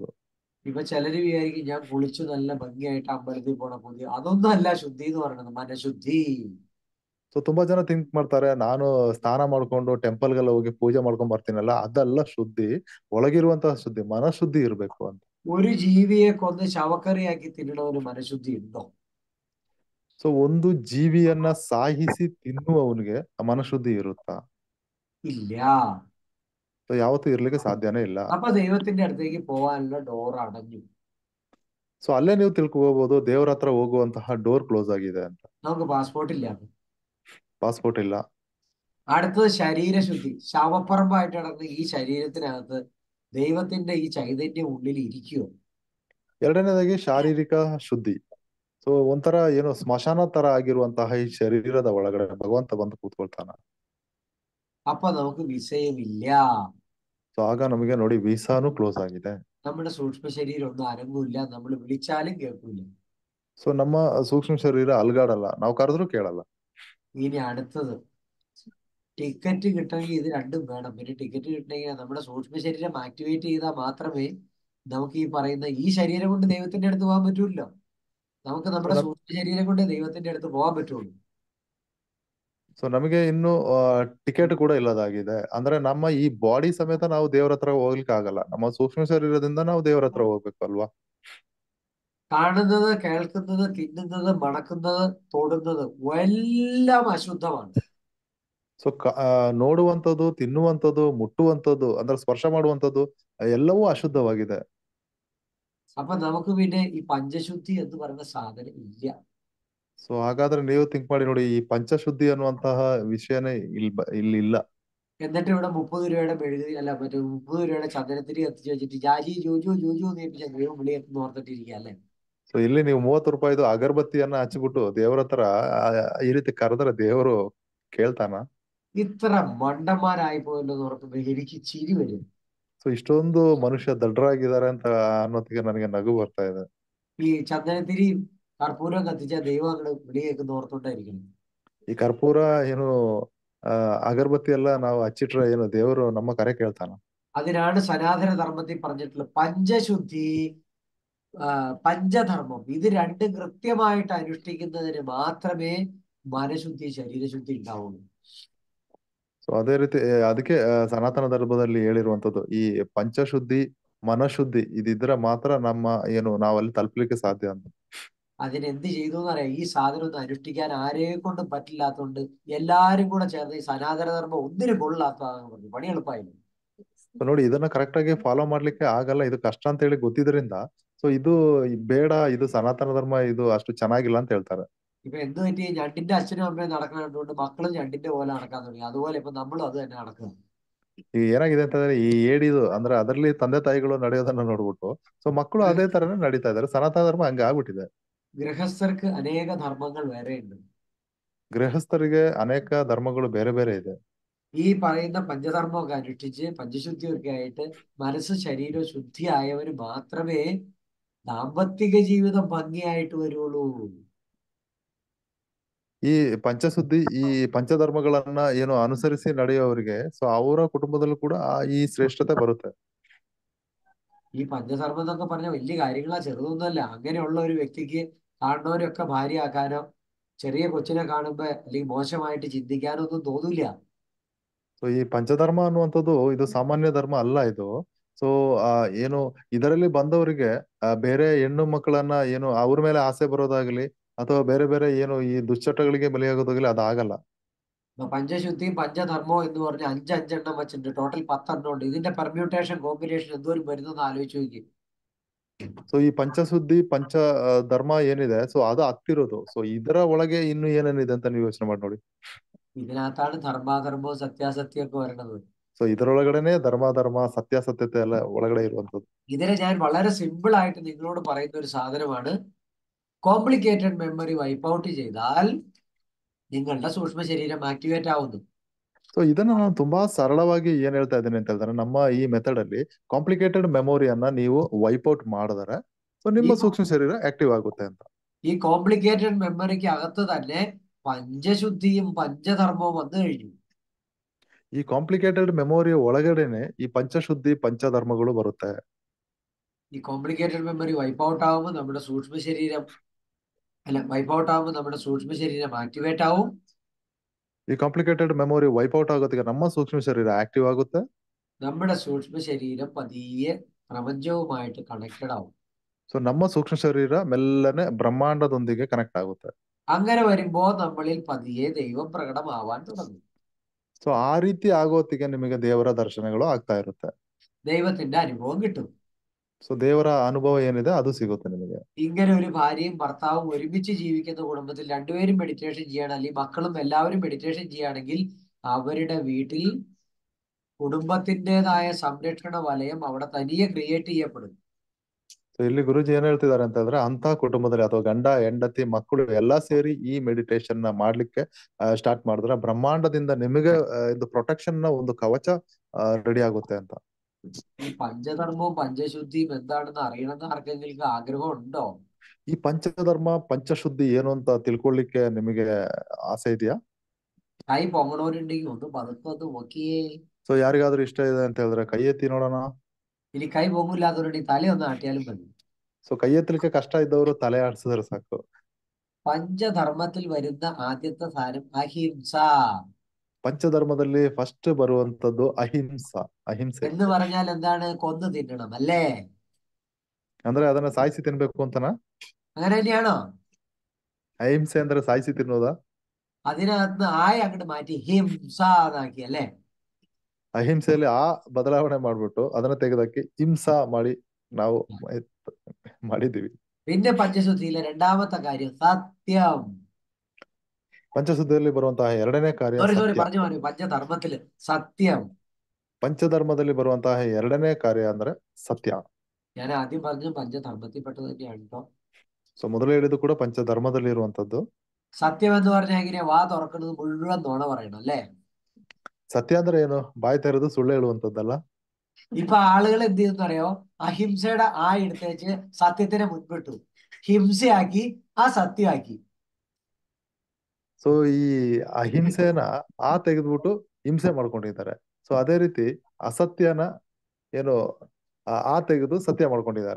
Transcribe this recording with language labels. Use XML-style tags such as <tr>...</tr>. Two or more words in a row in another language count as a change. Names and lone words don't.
<ml>ഇപ്പൊ ചിലര് വിചാരിക്കും ഞാൻ കുളിച്ചു നല്ല ഭംഗിയായിട്ട് അമ്പലത്തിൽ പോണ പുതിയ, അതൊന്നും അല്ല ശുദ്ധി എന്ന് പറയുന്നത്, മനഃശുദ്ധി.</ml> <kn>ಸೊ ತುಂಬಾ ಜನ ಥಿಂಕ್ ಮಾಡ್ತಾರೆ, ನಾನು ಸ್ನಾನ ಮಾಡ್ಕೊಂಡು ಟೆಂಪಲ್ಗೆಲ್ಲ ಹೋಗಿ ಪೂಜೆ ಮಾಡ್ಕೊಂಡ್ ಬರ್ತೀನಲ್ಲ, ಅದೆಲ್ಲ ಶುದ್ಧಿ, ಒಳಗಿರುವಂತಹ ಶುದ್ಧಿ ಮನಃಶುದ್ಧಿ ಇರ್ಬೇಕು ಅಂತ.</kn> <ml>ഒരു ജീവിയെ കൊന്ന് ശവക്കറിയാക്കി തിന്നണ ഒരു മനഃശുദ്ധി ഉണ്ടോ?</ml> <kn>ಸೊ ಒಂದು ಜೀವಿಯನ್ನ ಸಾಯಿಸಿ ತಿನ್ನುವವನಿಗೆ ಮನಶುದ್ಧಿ ಇರುತ್ತಾ?</kn> <ml>ഇല്ല.</ml> <kn>ಸೊ ಯಾವತ್ತೂ ಇರ್ಲಿಕ್ಕೆ ಸಾಧ್ಯನೇ ಇಲ್ಲ.</kn> <ml>അപ്പൊ ദൈവത്തിന്റെ അടുത്തേക്ക് പോവാനുള്ള ഡോർ അടഞ്ഞു.</ml> <kn>ಸೊ ಅಲ್ಲೇ ನೀವು ತಿಳ್ಕೋಬಹುದು ದೇವ್ರ ಹತ್ರ ಹೋಗುವಂತಹ</kn> <en>door close</en> <kn>ಆಗಿದೆ ಅಂತ.</kn> <ml>നമുക്ക് പാസ്പോർട്ട് ഇല്ല.</ml> <kn>ಪಾಸ್ಪೋರ್ಟ್ ಇಲ್ಲ.</kn> <ml>അടുത്തത് ശരീരശുദ്ധി. ശവപ്പറമ്പായിട്ട് കിടക്കുന്ന ഈ ശരീരത്തിനകത്ത് ദൈവത്തിന്റെ ഈ ചൈതന്യം ഉള്ളിൽ ഇരിക്കുവോ?</ml> <kn>ಎರಡನೇದಾಗಿ ಶಾರೀರಿಕ ಶುದ್ಧಿ. ಸೊ ಒಂಥರ ಏನೋ ಸ್ಮಶಾನ ತರ ಆಗಿರುವಂತಹ ಈ ಶರೀರದ ಒಳಗಡೆ ಭಗವಂತ ಬಂದು ಕೂತ್ಕೊಳ್ತಾನ.</kn> <ml>അപ്പൊ നമുക്ക് വിഷയമില്ല.</ml> <kn>ಸೊ ಆಗ ನಮಗೆ ನೋಡಿ ವೀಸಾನು ಕ್ಲೋಸ್ ಆಗಿದೆ.</kn> <ml>നമ്മുടെ സൂക്ഷ്മ ശരീരം ഒന്നും അനങ്ങൂല്ല, നമ്മൾ വിളിച്ചാലും കേൾക്കൂല.</ml> <kn>ಸೊ ನಮ್ಮ ಸೂಕ್ಷ್ಮ ಶರೀರ ಅಲ್ಗಾಡಲ್ಲ, ನಾವು ಕರೆದ್ರೂ ಕೇಳಲ್ಲ.</kn> <ml>ഇനി അടുത്തത് ടിക്കറ്റ് കിട്ടണമെങ്കിൽ ഇത് രണ്ടും വേണം. പിന്നെ ടിക്കറ്റ് കിട്ടണമെങ്കിൽ നമ്മുടെ സൂക്ഷ്മ ശരീരം ആക്ടിവേറ്റ് ചെയ്താൽ മാത്രമേ നമുക്ക് ഈ പറയുന്ന ഈ ശരീരം കൊണ്ട് ദൈവത്തിന്റെ അടുത്ത് പോകാൻ പറ്റൂല്ലോ. നമുക്ക് നമ്മുടെ സൂക്ഷ്മ ശരീരം കൊണ്ട് ദൈവത്തിന്റെ അടുത്ത് പോകാൻ പറ്റുള്ളൂ.</ml> <kn>ಸೊ ನಮಗೆ ಇನ್ನು ಟಿಕೆಟ್ ಕೂಡ ಇಲ್ಲದಾಗಿದೆ. ಅಂದ್ರೆ ನಮ್ಮ ಈ ಬಾಡಿ ಸಮೇತ ನಾವು ದೇವ್ರ ಹತ್ರ ಹೋಗ್ಲಿಕ್ಕೆ ಆಗಲ್ಲ. ನಮ್ಮ ಸೂಕ್ಷ್ಮ ಶರೀರದಿಂದ ನಾವು ದೇವ್ರ ಹತ್ರ ಹೋಗ್ಬೇಕು ಅಲ್ವಾ?</kn> <ml>കാണുന്നത്, കേൾക്കുന്നത്, തിന്നുന്നത്, മണക്കുന്നത്, തൊടുന്നത് എല്ലാം അശുദ്ധമാണ്.</ml> <kn>ಸೊ ನೋಡುವಂಥದ್ದು, ತಿನ್ನುವಂಥದ್ದು, ಮುಟ್ಟುವಂಥದ್ದು, ಅಂದ್ರೆ ಸ್ಪರ್ಶ ಮಾಡುವಂಥದ್ದು ಎಲ್ಲವೂ ಅಶುದ್ಧವಾಗಿದೆ.</kn> <ml>അപ്പൊ നമുക്ക് പിന്നെ ഈ പഞ്ചശുദ്ധി എന്ന് പറയുന്ന സാധനം ഇല്ല.</ml> <kn>ಸೊ ಹಾಗಾದ್ರೆ ನೀವು ಥಿಂಕ್ ಮಾಡಿ ನೋಡಿ, ಈ ಪಂಚಶುದ್ಧಿ ಅನ್ನುವಂತಹ ವಿಷಯನೇ ಇಲ್ಲಿ ಇಲ್ಲ.</kn> <ml>എന്നിട്ട് ഇവിടെ 30 രൂപയുടെ മെഴുകുതിരി അല്ല മറ്റേ 30 രൂപയുടെ ചന്ദനത്തിരി കത്തിച്ച് വെച്ചിട്ട് ജാജി ജോജു ജോജു നേപ്പിച്ച ദൈവം വിളിയെന്ന് ഓർത്തിട്ടിരിക്കുക അല്ലെ?</ml> <kn>ಸೊ ಇಲ್ಲಿ ನೀವು 30 ರೂಪಾಯಿದು ಅಗರಬತ್ತಿಯನ್ನ ಹಚ್ಚಿಬಿಟ್ಟು ದೇವ್ರ ಹತ್ರ ಈ ರೀತಿ ಕರೆದ್ರೆ ದೇವರು ಕೇಳ್ತಾನ?</kn> <ml>ഇത്ര മണ്ടന്മാരായി പോയല്ലോ എന്ന് ഓർക്കുമ്പോ എനിക്ക് ചിരി വരും.</ml> <kn>ಸೊ ಇಷ್ಟೊಂದು ಮನುಷ್ಯ ದಡ್ಡರಾಗಿದ್ದಾರೆ ಅಂತ ಅನ್ನೋತ್ತಿಗೆ ನನಗೆ ನಗು ಬರ್ತಾ ಇದೆ.</kn> <ml>ഈ ചന്ദനത്തിരി കർപ്പൂരം കത്തിച്ച ദൈവം അങ്ങോട്ട് വിളിയേക്കുന്ന ഓർത്തോണ്ടായിരിക്കണം.</ml> <kn>ಈ ಕರ್ಪೂರ ಏನು ಅಗರಬತ್ತಿ ಎಲ್ಲ ನಾವು ಹಚ್ಚಿಟ್ರೆ ಏನು ದೇವರು ನಮ್ಮ ಕರೆ ಕೇಳ್ತಾನ?</kn> <ml>അതിനാണ് സനാതന ധർമ്മത്തിൽ പറഞ്ഞിട്ടുള്ളത് പഞ്ചശുദ്ധി, പഞ്ചധർമ്മം. ഇത് രണ്ടും കൃത്യമായിട്ട് അനുഷ്ഠിക്കുന്നതിന് മാത്രമേ മനഃശുദ്ധി, ശരീരശുദ്ധി ഉണ്ടാവുള്ളൂ.</ml> <kn>ಸೊ ಅದೇ ರೀತಿ ಅದಕ್ಕೆ ಸನಾತನ ಧರ್ಮದಲ್ಲಿ ಹೇಳಿರುವಂತದ್ದು ಈ ಪಂಚಶುದ್ಧಿ, ಮನಶುದ್ಧಿ ಇದಿದ್ರೆ ಮಾತ್ರ ನಮ್ಮ ಏನು ನಾವಲ್ಲಿ ತಲುಪಲಿಕ್ಕೆ ಸಾಧ್ಯ ಅಂತ.</kn> <ml>അതിനെന്ത് ചെയ്തു എന്നറിയാം? ഈ സാധനം ഒന്നും അനുഷ്ഠിക്കാൻ ആരെ കൊണ്ടും പറ്റില്ലാത്തതുകൊണ്ട് എല്ലാരും കൂടെ ചേർന്ന് ഈ സനാതന ധർമ്മം ഒന്നിനും കൊള്ളാത്തതാണെന്ന് പറഞ്ഞു. പണി എളുപ്പമായില്ല.</ml> <kn>ನೋಡಿ ಇದನ್ನ ಕರೆಕ್ಟ್ ಆಗಿ ಫಾಲೋ ಮಾಡ್ಲಿಕ್ಕೆ ಆಗಲ್ಲ, ಇದು ಕಷ್ಟ ಅಂತ ಹೇಳಿ ಗೊತ್ತಿದ್ರಿಂದ ಸೊ ಇದು ಬೇಡ, ಇದು ಸನಾತನ ಧರ್ಮ ಇದು ಅಷ್ಟು ಚೆನ್ನಾಗಿಲ್ಲ ಅಂತ ಹೇಳ್ತಾರೆ.</kn> <ml>ഇപ്പൊ എന്ത് പറ്റി? ഞണ്ടിന്റെ അച്ഛനും അമ്മയും നടക്കണതുകൊണ്ട് മക്കളും ഞണ്ടിന്റെ പോലെ നടക്കാൻ തുടങ്ങി. അതുപോലെ ഇപ്പൊ നമ്മളും അത് തന്നെ നടക്കുക.</ml> <kn>ಈಗ ಏನಾಗಿದೆ ಅಂತಂದ್ರೆ ಈ ಏಡಿದು ಅಂದ್ರೆ ಅದರಲ್ಲಿ ತಂದೆ ತಾಯಿಗಳು ನಡೆಯೋದನ್ನ ನೋಡ್ಬಿಟ್ಟು ಸೊ ಮಕ್ಕಳು ಅದೇ ತರನೇ ನಡೀತಾ ಇದಾರೆ. ಸನಾತನ ಧರ್ಮ ಹಂಗ ಆಗ್ಬಿಟ್ಟಿದೆ.</kn> <ml>ഗൃഹസ്ഥർക്ക് അനേക ധർമ്മങ്ങൾ വേറെ ഉണ്ട്.</ml> <kn>ಗೃಹಸ್ಥರಿಗೆ ಅನೇಕ ಧರ್ಮಗಳು ಬೇರೆ ಬೇರೆ ಇದೆ.</kn> <ml>ഈ പറയുന്ന പഞ്ചധർമ്മമൊക്കെ അനുഷ്ഠിച്ച് പഞ്ചശുദ്ധിയൊക്കെ ആയിട്ട് മനസ്സ് ശരീരം ശുദ്ധിയായവര് മാത്രമേ ദാമ്പത്തിക ജീവിതം ഭംഗിയായിട്ട് വരുള്ളൂ.</ml> <kn>ಈ ಪಂಚಶುದ್ಧಿ, ಈ ಪಂಚಧರ್ಮಗಳನ್ನ ಏನು ಅನುಸರಿಸಿ ನಡೆಯೋರಿಗೆ ಸೊ ಅವರ ಕುಟುಂಬದಲ್ಲೂ ಕೂಡ ಈ ಶ್ರೇಷ್ಠತೆ ಬರುತ್ತೆ.</kn> <ml>ഈ പഞ്ചധർമ്മം എന്നൊക്കെ പറഞ്ഞ വലിയ കാര്യങ്ങളാ, ചെറുതൊന്നുമല്ല. അങ്ങനെയുള്ള ഒരു വ്യക്തിക്ക് കാണുന്നവരൊക്കെ ഭാര്യയാക്കാനോ ചെറിയ കൊച്ചിനെ കാണുമ്പോ അല്ലെങ്കിൽ മോശമായിട്ട് ചിന്തിക്കാനോ ഒന്നും തോന്നില്ല.</ml> <kn>ಸೊ ಈ ಪಂಚಧರ್ಮ ಅನ್ನುವಂಥದ್ದು ಇದು ಸಾಮಾನ್ಯ ಧರ್ಮ ಅಲ್ಲ ಇದು. ಸೊ ಏನು ಇದರಲ್ಲಿ ಬಂದವರಿಗೆ ಬೇರೆ ಹೆಣ್ಣು ಮಕ್ಕಳನ್ನ ಏನು ಅವ್ರ ಮೇಲೆ ಆಸೆ ಬರೋದಾಗ್ಲಿ ಅಥವಾ ಬೇರೆ ಬೇರೆ ಏನು ಈ ದುಶ್ಚಟಗಳಿಗೆ ಬಲಿಯಾಗೋದಾಗ್ಲಿ ಅದಾಗಲ್ಲ.</kn> <ml>പഞ്ചശുദ്ധിയും പഞ്ചധർമ്മവും എന്ന് പറഞ്ഞ 5 വെച്ചിട്ടുണ്ട്. ടോട്ടൽ 10 ഉണ്ട്. ഇതിന്റെ</ml> <en>permutation combination</en> <ml>എന്തോരം വരുന്നെന്ന് ആലോചിച്ച് നോക്കി.</ml> <kn>ಸೊ ಈ ಪಂಚಶುದ್ಧಿ ಪಂಚ ಧರ್ಮ ಏನಿದೆ ಸೊ ಅದು ಹತ್ತಿರೋದು. ಸೊ ಇದರ ಒಳಗೆ ಇನ್ನು ಏನೇನಿದೆ ಅಂತ ನೀವು ಯೋಚನೆ ಮಾಡಿ ನೋಡಿ.</kn> <ml>ഇതിനകത്താണ് ധർമാധർമ്മവും സത്യാസത്യമൊക്കെ വരണത്.</ml> <kn>ಸೊ ಇದರೊಳಗಡೆನೆ ಧರ್ಮ ಸತ್ಯಾಸತ್ಯತೆ ಎಲ್ಲ ಒಳಗಡೆ ಇರುವಂತದ್ದು.</kn> <ml>ഇതിനെ ഞാൻ വളരെ സിമ്പിൾ ആയിട്ട് നിങ്ങളോട് പറയുന്ന ഒരു സാധനമാണ്.</ml> <en>complicated memory wipe out</en> <ml>ചെയ്താൽ നിങ്ങളുടെ സൂക്ഷ്മ ശരീരം ആക്ടിവേറ്റ് ആവുന്നു.</ml> <kn>ಸೊ ಇದನ್ನ ನಾನು ತುಂಬಾ ಸರಳವಾಗಿ ಏನ್ ಹೇಳ್ತಾ ಇದ್ದೀನಿ ಅಂತ ಹೇಳಿದ್ರೆ, ನಮ್ಮ ಈ ಮೆಥಡ್ ಅಲ್ಲಿ</kn> <en>complicated memory-yanna</en> <kn>ನೀವು</kn> <en>wipe out</en> <kn>ಮಾಡಿದ್ರೆ ಸೊ ನಿಮ್ಮ ಸೂಕ್ಷ್ಮ ಶರೀರ ಆಕ್ಟಿವ್ ಆಗುತ್ತೆ ಅಂತ.</kn> <ml>ഈ</ml> <en>complicated memory-kku</en> <ml>അകത്ത് തന്നെ പഞ്ചശുദ്ധിയും പഞ്ചധർമ്മവും വന്നു കഴിഞ്ഞു.</ml> <kn>ಈ</kn> <en>complicated memory-ya</en> <kn>ಒಳಗಡೆನೆ ಈ ಪಂಚಶುದ್ಧಿ ಪಂಚಧರ್ಮಗಳು ಬರುತ್ತೆ.</kn> <ml>ഈ</ml> <en>complicated memory wipe out</en> <ml>ആവുമ്പോൾ നമ്മുടെ സൂക്ഷ്മ ശരീരം</ml> <en>wipe out</en> <ml>ആവുമ്പോൾ നമ്മുടെ സൂക്ഷ്മ ശരീരം ആക്ടിവേറ്റ് ആവും.</ml> <kn>ಈ</kn> <en>complicated memory wipe out</en> <kn>ಆಗೋದಕ್ಕೆ ನಮ್ಮ ಸೂಕ್ಷ್ಮ ಶರೀರ ಆಕ್ಟಿವ್ ಆಗುತ್ತೆ.</kn> <ml>നമ്മുടെ സൂക്ഷ്മ ശരീരം പതിയെ പ്രപഞ്ചവുമായിട്ട് കണക്റ്റഡ് ആവും.</ml> <kn>ಸೊ ನಮ್ಮ ಸೂಕ್ಷ್ಮ ಶರೀರ ಮೆಲ್ಲನೆ ಬ್ರಹ್ಮಾಂಡದೊಂದಿಗೆ ಕನೆಕ್ಟ್ ಆಗುತ್ತೆ.</kn> <ml>അങ്ങനെ വരുമ്പോ നമ്മളിൽ പതിയെ ദൈവം പ്രകടമാവാൻ തുടങ്ങും.</ml> <kn>ಸೊ ಆ ರೀತಿ ಆಗೋತ್ತಿಗೆ ನಿಮಗೆ ದೇವರ ದರ್ಶನಗಳು ಆಗ್ತಾ ಇರುತ್ತೆ.</kn> <ml>ദൈവത്തിന്റെ അനുഭവം കിട്ടും.</ml> <kn>ಸೊ ದೇವರ ಅನುಭವ ಏನಿದೆ ಅದು ಸಿಗುತ್ತೆ ನಿಮಗೆ.</kn> <ml>ഇങ്ങനെ ഒരു ഭാര്യയും ഭർത്താവും ഒരുമിച്ച് ജീവിക്കുന്ന കുടുംബത്തിൽ രണ്ടുപേരും മെഡിറ്റേഷൻ ചെയ്യണം, അല്ലെങ്കിൽ മക്കളും എല്ലാവരും മെഡിറ്റേഷൻ ചെയ്യുകയാണെങ്കിൽ അവരുടെ വീട്ടിൽ കുടുംബത്തിൻ്റെതായ സംരക്ഷണ വലയം അവിടെ തനിയെ ക്രിയേറ്റ് ചെയ്യപ്പെടും.</ml> <kn>ಸೊ ಇಲ್ಲಿ ಗುರುಜಿ ಏನ್ ಹೇಳ್ತಿದ್ದಾರೆ ಅಂತ ಹೇಳಿದ್ರೆ, ಅಂತ ಕುಟುಂಬದಲ್ಲಿ ಅಥವಾ ಗಂಡ ಹೆಂಡತಿ ಮಕ್ಕಳು ಎಲ್ಲಾ ಸೇರಿ ಈ ಮೆಡಿಟೇಷನ್ ನ ಮಾಡ್ಲಿಕ್ಕೆ ಸ್ಟಾರ್ಟ್ ಮಾಡಿದ್ರೆ ಬ್ರಹ್ಮಾಂಡದಿಂದ ನಿಮಗೆ ಇದು ಪ್ರೊಟೆಕ್ಷನ್ ನ ಒಂದು ಕವಚ ರೆಡಿ ಆಗುತ್ತೆ ಅಂತ.</kn> <ml>ഈ പഞ്ചധർമ്മവും പഞ്ചശുദ്ധിയും എന്താണെന്ന് അറിയണമെന്ന് ആർക്കെങ്കിലും ആഗ്രഹം ഉണ്ടോ?</ml> <kn>ಈ ಪಂಚಧರ್ಮ ಪಂಚಶುದ್ಧಿ ಏನು ಅಂತ ತಿಳ್ಕೊಳ್ಳಿಕ್ಕೆ ನಿಮಗೆ ಆಸೆ ಇದೆಯಾ?</kn> <ml>കൈ പൊങ്ങണവരുണ്ടെങ്കിൽ ഒന്ന് പതുക്കെ ഒന്ന് നോക്കിയേ.</ml> <kn>ಸೊ ಯಾರಿಗಾದ್ರೂ ಇಷ್ಟ ಇದೆ ಅಂತ ಹೇಳಿದ್ರೆ ಕೈ ಎತ್ತಿ ನೋಡೋಣ.</kn> <ml>ഇനി കൈ പൊങ്ങില്ലാത്തവരുണ്ടെങ്കിൽ തലയൊന്ന് ആട്ടിയാലും മതി.</ml> <kn>ಸೊ ಕೈ ಎತ್ತಲಿಕ್ಕೆ ಕಷ್ಟ ಇದ್ದವರು ತಲೆ ಆಡಿಸಿದ್ರೆ ಸಾಕು.</kn> <ml>പഞ്ചധർമ്മത്തിൽ വരുന്ന ആദ്യത്തെ സാധനം അഹിംസ.</ml> <kn>ಪಂಚಧರ್ಮದಲ್ಲಿ ಫಸ್ಟ್ ಬರುವಂತದ್ದು ಅಹಿಂಸೆ</kn> <ml>എന്ന് പറഞ്ഞാൽ എന്താണ്? കൊന്നു തിന്നണം അല്ലേ?</ml> <kn>ಅಂದ್ರೆ ಅದನ್ನ ಸಾಯಿಸಿ ತಿನ್ಬೇಕು ಅಂತನಾ?</kn> <ml>അങ്ങനെ തന്നെയാണോ?</ml> <kn>ಅಹಿಂಸೆ ಅಂದ್ರೆ ಸಾಯಿಸಿ ತಿನ್ನೋದಾ?</kn> <ml>അതിനകത്ത് ആയ അങ്ങോട്ട് മാറ്റി ഹിംസ എന്നാക്കി അല്ലേ?</ml> <kn>ಅಹಿಂಸೆಯಲ್ಲಿ ಆ ಬದಲಾವಣೆ ಮಾಡ್ಬಿಟ್ಟು ಅದನ್ನ ತೆಗೆದಾಕಿ ಹಿಂಸಾ ಮಾಡಿ ನಾವು ಮಾಡಿದೀವಿ.</kn> <ml>പിന്നെ പഞ്ചശുദ്ധിയിലെ രണ്ടാമത്തെ കാര്യം സത്യം.</ml> <kn>ಪಂಚಶುದ್ಧಿಯಲ್ಲಿ ಬರುವಂತಹ ಎರಡನೇ ಕಾರ್ಯ</kn> <ml>സോറി</ml> <kn>ಸತ್ಯ.</kn> <ml>പറഞ്ഞു പഞ്ചധർമ്മത്തില് സത്യം.</ml> <kn>ಪಂಚಧರ್ಮದಲ್ಲಿ ಬರುವಂತಹ ಎರಡನೇ ಕಾರ್ಯ ಅಂದ್ರೆ ಸತ್ಯ.</kn> <ml>ഞാൻ ആദ്യം പറഞ്ഞു പഞ്ചധർമ്മത്തിൽ പെട്ടത് തന്നെയാണ് കേട്ടോ.</ml> <kn>ಸೊ ಮೊದಲು ಹೇಳಿದ್ದು ಕೂಡ ಪಂಚಧರ್ಮದಲ್ಲಿ ಇರುವಂತದ್ದು.</kn> <ml>സത്യം എന്ന് പറഞ്ഞാൽ എങ്ങനെയാ? വാ തുറക്കുന്നത് മുഴുവൻ നുണ പറയണം അല്ലേ?</ml> <kn>ಸತ್ಯ ಅಂದ್ರೆ ಏನು? ಬಾಯಿ ತೆರೆದು ಸುಳ್ಳು ಹೇಳುವಂತದ್ದಲ್ಲ.</kn> <ml>ഇപ്പൊ ആളുകൾ എന്ത് ചെയ്യുന്ന അറിയോ? അഹിംസയുടെ ആ എടുത്തേച്ച് സത്യത്തിനെ മുൻപിട്ടു, ഹിംസയാക്കി ആ സത്യമാക്കി.</ml> <kn>ಸೊ ಈ ಅಹಿಂಸೆನ ಆ ತೆಗೆದ್ಬಿಟ್ಟು ಹಿಂಸೆ ಮಾಡ್ಕೊಂಡಿದ್ದಾರೆ. ಸೊ ಅದೇ ರೀತಿ ಅಸತ್ಯನ ಏನು ಆ ತೆಗೆದು ಸತ್ಯ ಮಾಡ್ಕೊಂಡಿದ್ದಾರೆ.</kn>